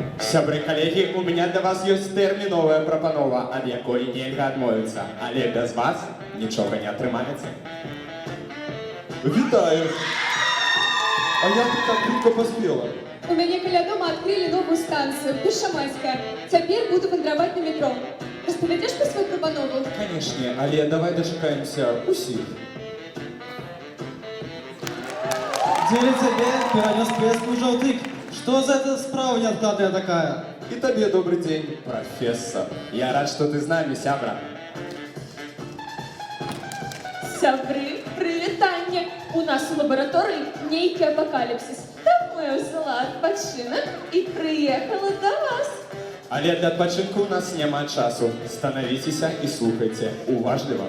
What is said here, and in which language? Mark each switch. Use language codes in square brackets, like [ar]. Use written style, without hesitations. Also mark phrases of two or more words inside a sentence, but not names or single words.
[be] Сябры коллеги, [ru] у меня для вас есть терминовая [be] прапанова, ад якой нельга адмовіцца. Але без вас нічога не атрымаецца. Вітаю! А як ты так хутка паспела? У мяне каля дома адкрылі новую станцыю, Першамайская. Цяпер буду вандраваць на метро. Распавядзеш пра сваю прапанову? Канешне, але давай дачакаемся усіх. Дзеля цябе перанёс песку жоўтык. [ru] Что за эта справа неадкладная такая? И тебе добрый день, профессор. Я рад, что ты с нами, сябра. [be] Сябры, прывітанне! У нас у лабараторыі нейкі апакаліпсіс. Таму я ўзяла адпачынак і прыехала да вас. Але для адпачынку у нас няма часу. Становіцеся і слухайце уважліва.